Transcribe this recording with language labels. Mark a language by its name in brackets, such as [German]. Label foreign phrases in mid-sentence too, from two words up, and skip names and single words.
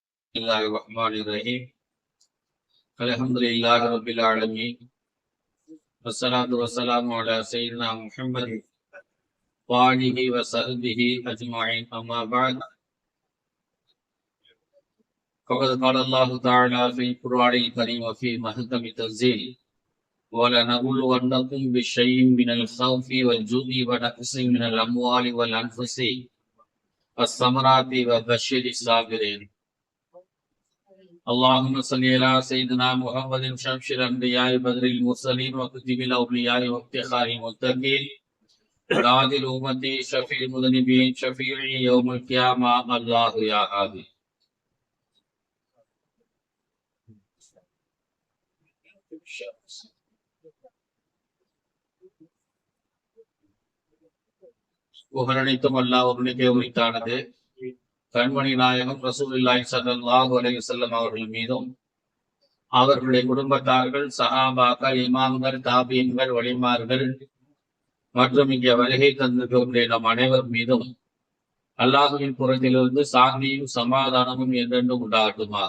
[Arabic] الله الرحمن الرحيم الحمد لله رب العالمين والصلاة والسلام على سيدنا محمد وآله وصحبه أجمعين أما بعد فقد قال الله تعالى في القرآن الكريم وفي محكم التنزيل ولنبلونكم بشيء من الخوف والجوع ونقص من الأموال والأنفس والثمرات وبشر الصابرين اللهم صل على سيدنا محمد شمس الانبياء بدر المرسلين وكتب الاولياء وافتخار المتقين راضي الامه شفيع المذنبين شفيع يوم القيامه الله يا هادي [Tamil] புகழனைத்தும் அல்லாஹ் ஒருவனுக்கே உரித்தானது. கண்மணி நாயகம் ரசூலுல்லாஹி [Arabic] صلى الله عليه وسلم [Tamil] அவர்கள் மீதும் அவர்களுடைய குடும்பத்தார்கள், சஹாபாக்கள், இமாம்கள், தாபீன்கள், வலிமார்கள் மற்றும் இங்கே வருகை தந்திருக்கக்கூடிய நம் அனைவர் மீதும் அல்லாஹுவின் புறத்திலிருந்து சாந்தியும் சமாதானமும் என்றென்றும் உண்டாகட்டுமாக.